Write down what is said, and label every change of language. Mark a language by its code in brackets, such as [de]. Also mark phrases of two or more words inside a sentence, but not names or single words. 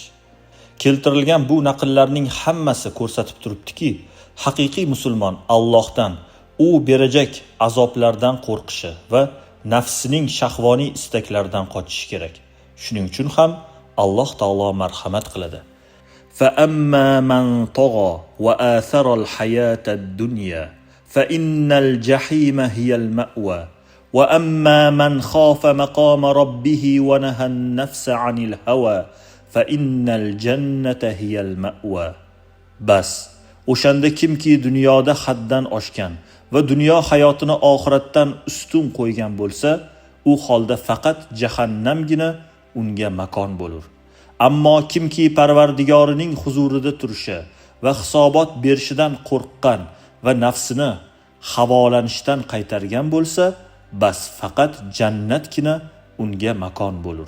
[uz] Keltirilgan bu naqllarning hammasi ko'rsatib turibdiki, haqiqiy musulmon Allohdan, u berajak azoblardan qo'rqishi va nafsining shahvoniy istaklaridan qochishi kerak. Shuning uchun ham Alloh taolo marhamat qiladi. [ar] فأما من طغى وآثر الحياة الدنيا فإن الجحيم هي المأوى وأما من خاف مقام ربه ونهى النفس عن الهوى فإن الجنة هي المأوى. [uz] Bas o'shanda kimki dunyoda haddan oshgan va dunyo hayotini oxiratdan ustun qo'ygan bo'lsa, u holda faqat jahannamgina unga makon bo'lur. Ammo kimki Parvardigorining huzurida turishi va hisobot berishidan qo'rqqan va nafsini havolanishdan qaytargan bo'lsa, bas faqat jannatgina unga makon bo'lur.